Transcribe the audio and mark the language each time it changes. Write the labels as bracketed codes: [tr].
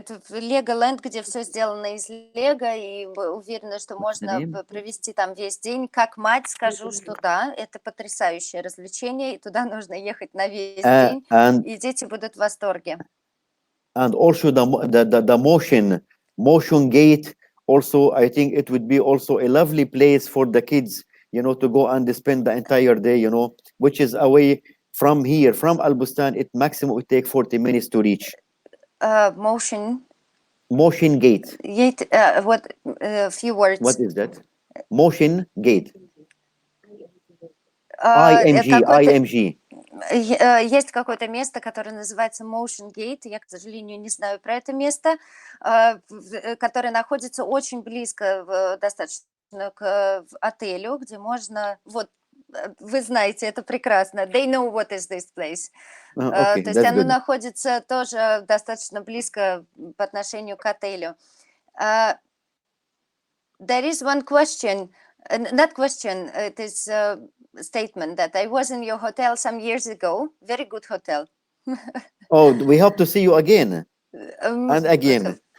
[ru] Legoland, где все сделано из Лего, и уверена, что можно провести там весь день. Как мать скажу, что да, это потрясающее развлечение, и туда нужно ехать на весь день, и дети будут в восторге. [en] And also the motion gate. Also, I think it would be also a lovely place for the kids, to go and spend the entire day, which is away from here, from Al Bustan. It maximum would take 40 minutes to reach. Motion gate. What? Few words. What is that? Motion gate. IMG. [ru] Есть какое-то место, которое называется Motion Gate. Я, к сожалению, не знаю про это место, которое находится очень близко достаточно к отелю, где можно... Вот, вы знаете, это прекрасно. [en] They know what is this place. [ru] То есть оно находится тоже достаточно близко по отношению к отелю. [en] There is one question, not question, it is statement that I was in your hotel some years ago. Very good hotel. Oh, we hope to see you again and again.